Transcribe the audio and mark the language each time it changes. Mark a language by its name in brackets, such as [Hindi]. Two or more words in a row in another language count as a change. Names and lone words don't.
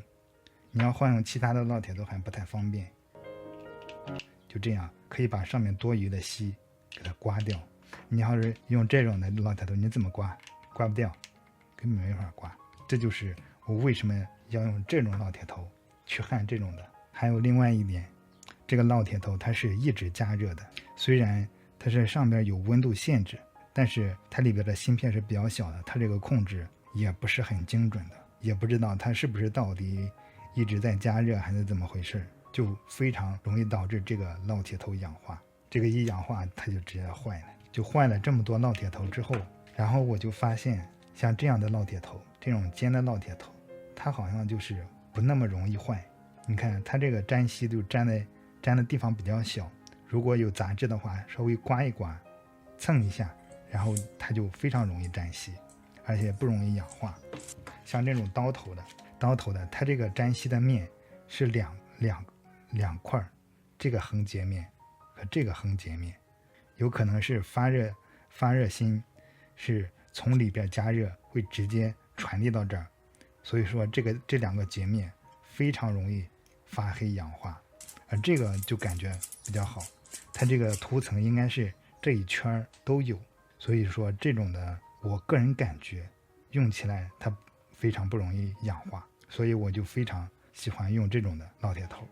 [Chinese] 你要換用其他的烙鐵頭還不太方便，就這樣可以把上面多餘的錫給它刮掉。你要是用這種的烙鐵頭，你怎麼刮？刮不掉，根本沒法刮。這就是我為什麼要用這種烙鐵頭去焊這種的。還有另外一點，這個烙鐵頭它是一直加熱的，雖然它是上邊有溫度限制，但是它裡邊的芯片是比較小的，它這個控制也不是很精準的，也不知道它是不是到底一直在加熱還是怎麼回事，就非常容易導致這個烙鐵頭氧化。這個一氧化它就直接壞了。就換了這麼多烙鐵頭之後，然後我就發現像這樣的烙鐵頭，這種尖的烙鐵頭，它好像就是不那麼容易壞。你看它這個粘錫就粘的地方比較小，如果有雜質的話，稍微刮一刮，蹭一下，然後它就非常容易粘錫，而且不容易氧化。像这种刀头的，它这个粘錫的面是两塊，這個橫截面和這個橫截面，有可能是發熱芯是從裡邊加熱會直接傳遞到這兒，所以說這兩個截面非常容易發黑氧化，而這個就感覺比較好，它這個塗層應該是這一圈都有，所以說這種的我個人感覺用起來它非常不容易氧化，所以我就非常喜歡用這種的烙鐵頭。